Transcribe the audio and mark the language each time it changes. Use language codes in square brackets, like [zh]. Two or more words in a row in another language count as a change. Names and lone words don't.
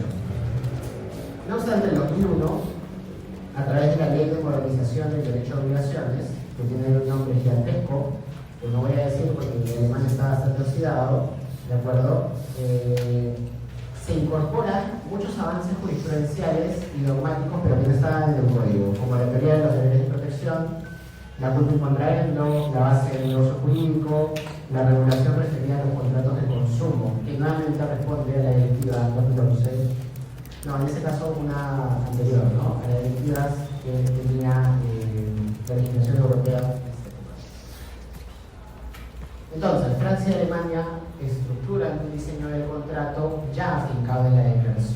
[es] No obstante, en 2001, a través de la Ley de Modernización del Derecho a Obligaciones, que tiene un nombre gigantesco, que no voy a decir porque el alemán está bastante oxidado, ¿de acuerdo? Se incorporan muchos avances jurisprudenciales y dogmáticos, pero que no estaban en el código, como la teoría de los deberes de protección, la [la] culpa in contraendo, [es] la base del negocio jurídico, la regulación referida a los contratos de consumo, que nuevamente responde a la directiva 2011. No, en ese caso una anterior, ¿no? A las directivas que tenía la legislación europea. Entonces, Francia y Alemania estructuran un diseño del contrato ya afincado en la declaración.